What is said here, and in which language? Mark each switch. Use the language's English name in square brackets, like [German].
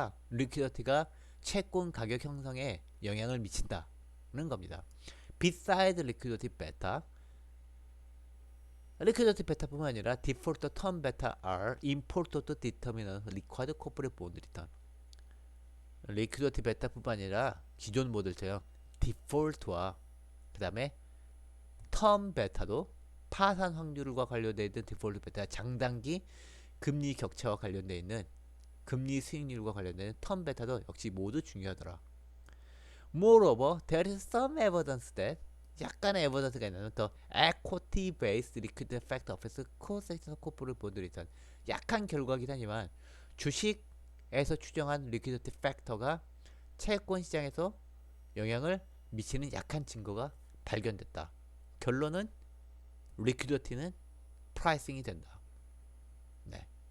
[Korean] 리퀴디티가 채권 가격 형성에 영향을 미친다는 겁니다. [English] Besides liquidity beta, [Korean] 리퀴디티 베타뿐만 아니라 디폴트 턴 베타 [English] are important to determine liquid corporate bond return. [Korean] 리퀴디티 베타뿐만 아니라 기존 모델처럼 디폴트와 그 다음에 턴 베타도 파산 확률과 관련되어 있는 디폴트 베타, 장단기 금리 격차와 관련되어 있는 금리 수익률과 관련된 턴 베타도 역시 모두 중요하더라. [English] Moreover, there is some evidence that [Korean] 약간의 에버던스가 있는 더 [English] equity based liquidity factor affects cross-sectional corporate bond return. [Korean] 약한 결과이긴 하지만 주식에서 추정한 liquidity factor가 채권 시장에서 영향을 미치는 약한 증거가 발견됐다. 결론은 liquidity는 프라이싱이 된다. 네.